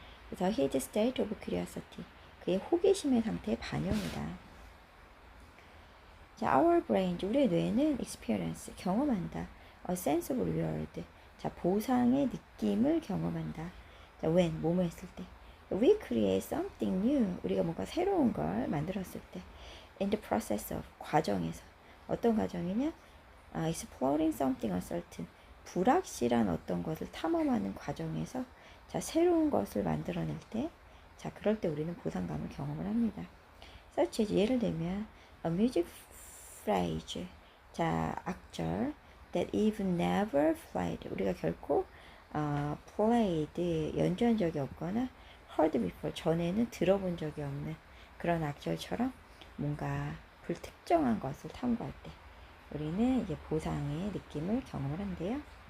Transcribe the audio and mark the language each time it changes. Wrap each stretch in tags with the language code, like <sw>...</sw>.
<ko>그래서</ko> <en>his state of curiosity,</en> <ko>그의 호기심의 상태의 반영이다. 자,</ko> <en>our brain,</en> <ko>우리의 뇌는 experience, 경험한다.</ko> <en>a sense of reward, 자,</en> <ko>보상의 느낌을 경험한다. 자, when, 뭐뭐 했을 때.</ko> <en>we create something new,</en> <ko>우리가 뭔가 새로운 걸 만들었을 때.</ko> <en>in the process of,</en> <ko>과정에서. 어떤 과정이냐?</ko> <en>exploring something uncertain,</en> <ko>불확실한 어떤 것을 탐험하는 과정에서 자, 새로운 것을 만들어낼 때, 자, 그럴 때 우리는 보상감을 경험을 합니다. such as, 예를 들면</ko> <en>a music phrase,</en> <ko>자, 악절</ko> <en>that you've never played,</en> <ko>우리가 결코 played, 연주한 적이 없거나</ko> <en>heard before,</en> <ko>전에는 들어본 적이 없는 그런 악절처럼 뭔가 불특정한 것을 탐구할 때 우리는 이제 보상의 느낌을 경험을 한대요.</ko>